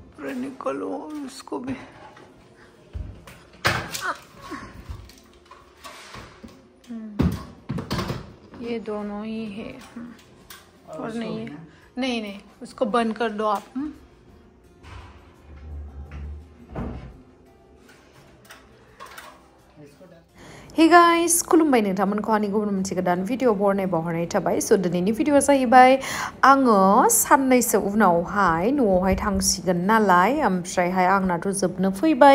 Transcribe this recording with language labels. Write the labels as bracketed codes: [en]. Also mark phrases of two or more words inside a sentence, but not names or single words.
[hi] बाहर निकलो इसको भी। ये दोनों ही है और नहीं है। नहीं उसको बंद कर दो आप। [en] Hey guys, [brx] खुलुमबाय नोंथांमोनखौ आंनि गुबुन मोनसे गोदान भिडिअ बरनाय थाबाय। स' दिनैनि भिडिअआ जाहैबाय आङो साननैसो उनावहाय न'आवहाय थांसिगोन नालाय, ओमफ्रायहाय आंनाथ' जोबनो फैबाय।